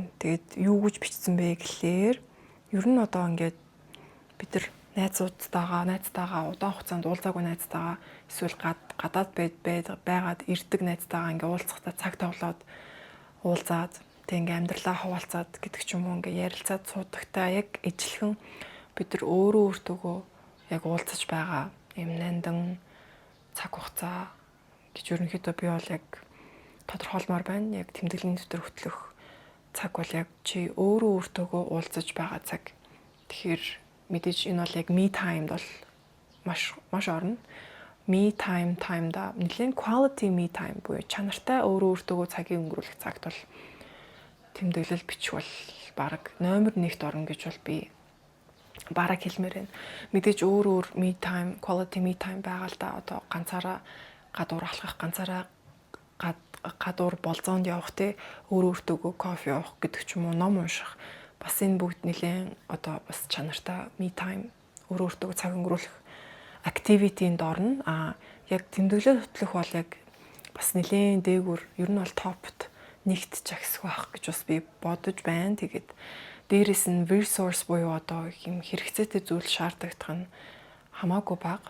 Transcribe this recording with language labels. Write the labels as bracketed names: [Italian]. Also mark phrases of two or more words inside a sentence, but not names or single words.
[Mongolian] Тэгээд юу гэж бичсэн бэ гэхлээр ер нь одоо ингээд бид нар найзтайгаа удаан хугацаанд уулзаагүй найзтайгаа эсвэл гадаад байгаад ирдэг найзтайгаа ингээд уулзахдаа цаг тоглоод уулзаад тэг ингээд амьдралаа хуваалцаад гэдэг ч юм уу ингээд ярилцаад суудагтаа яг ижилхэн бид нар өөртөөгөө яг уулзаж байгаа юм нандан цаг хугацаа гэж ерөнхийдөө би бол яг тодорхойлмоор байна. Яг тэмдэглэлийн дэвтэр хөтлөх цаг бол яг чи өөртөөгөө уулзаж байгаа цаг. Тэгэхээр мэдээж энэ бол яг [English] me time- [Mongolian] д бол маш орно. [English] Me time- [Mongolian] да нэлээд [English] quality me time [Mongolian] буюу чанартай өөртөөгөө цагийг өнгөрүүлэх цагт бол тэмдэглэл бичих бол баг номер 1-т орно гэж бол би бараг хэлмээр байна. Мэдээж өөр [English] me time, quality me time [Mongolian] байгаа л да. Одоо ганцаараа гадуур алхах, ганцаараа гадуур болзоонд явах те өөртөөгөө кофе уух гэдэг ч юм уу, ном унших. Бас энэ бүгд нэлээд одоо бас чанартай [English] me time [Mongolian] өөртөөгөө цаг өнгөрүүлэх activity-нд орно. Яг тэмдэглэл хөтлөх бол яг бас нэлээд дээгүүр ер нь бол топт нэгт жагсах байх гэж бас би бодож байна. Тэгээд дээрээс нь resource буюу одоо юм хэрэгцээтэй зүйл шаардлагадах нь хамаагүй бага.